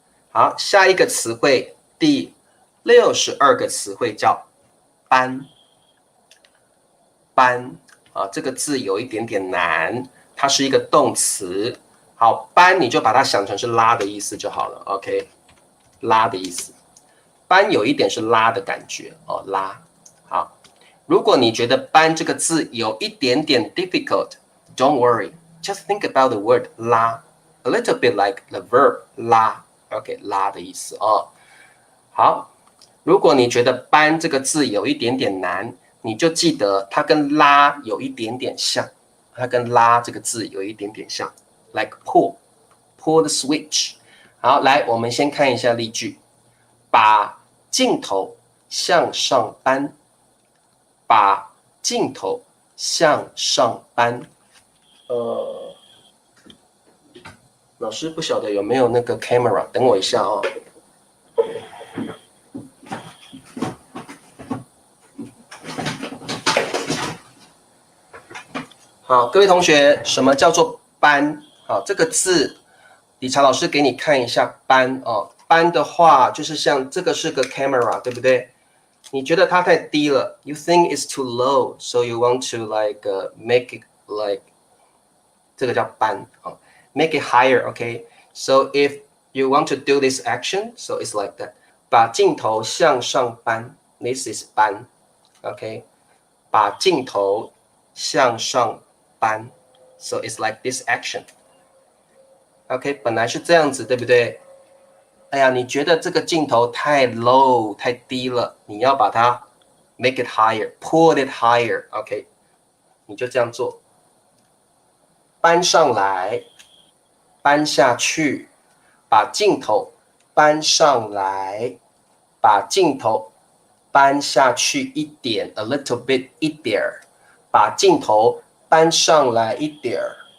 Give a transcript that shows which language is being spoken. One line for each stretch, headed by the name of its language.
Chinese: 好，下一个词汇第62个词汇叫斑。斑啊，这个字有一点点难，它是一个动词。好，斑你就把它想成是拉的意思就好了。OK， 拉的意思。斑有一点是拉的感觉哦，拉。好，如果你觉得斑这个字有一点点
English: difficult，don't worry，just think about the word 拉 ，a little bit like the verb 拉。
Chinese: OK， 拉的意思哦。好，如果你觉得斑这个字有一点点难，你就记得它跟拉有一点点像，它跟拉这个字有一点点像 ，
English: like pull the switch。
Chinese: 好，来，我们先看一下例句，把镜头向上搬，把镜头向上搬。老师不晓得有没有那个 camera， 等我一下哦。好，各位同学，什么叫做斑？好，这个字，理查老师给你看一下斑哦。斑的话，就是像这个是个 camera， 对不对？
English: 你觉得它太低了 ，you think it's too low, so you want to make it like
Chinese: 这个叫斑啊、哦、，
English: make it higher, okay? So if you want to do this action, so it's like that.
Chinese: 把镜头向上搬 ，
English: this is
Chinese: 搬 ，OK？把镜头向上搬
English: ，so it's like this action.
Chinese: OK， 本来是这样子，对不对？哎呀，你觉得这个镜头太 low 太低了，你要把它
English: make it higher, pull it higher.
Chinese: OK， 你就这样做，搬上来，搬下去，把镜头搬上来，把镜头搬下去一点 ，
English: a little bit
Chinese: 一点儿，把镜头搬上来一点儿